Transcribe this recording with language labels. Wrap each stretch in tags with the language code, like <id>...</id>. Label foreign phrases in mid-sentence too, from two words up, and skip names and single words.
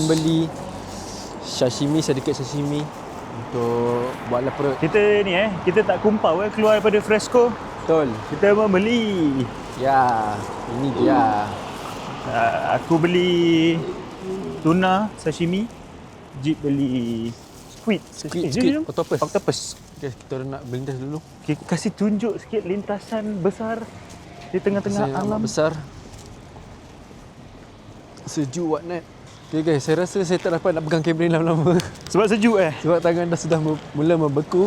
<ms>membeli sashimi, sedikit sashimi untuk buatlah perut. Kita ni kita tak kumpau keluar daripada Fresco. Betul. Kita membeli. Ya, ini dia. Aku beli tuna sashimi. Jip beli squid.</ms> <en>Squid, octopus.</en> <ms>Octopus. Okay, kita nak melintas dulu. Okay, kasih tunjuk sikit lintasan besar di tengah-tengah Saya alam. amat besar. Sejuk whatnot.</ms> <en>Okay guys,</en> <ms>saya rasa saya tak dapat nak pegang kamera ni lama-lama. Sebab sejuk Sebab tangan dah sudah mula membeku.</ms>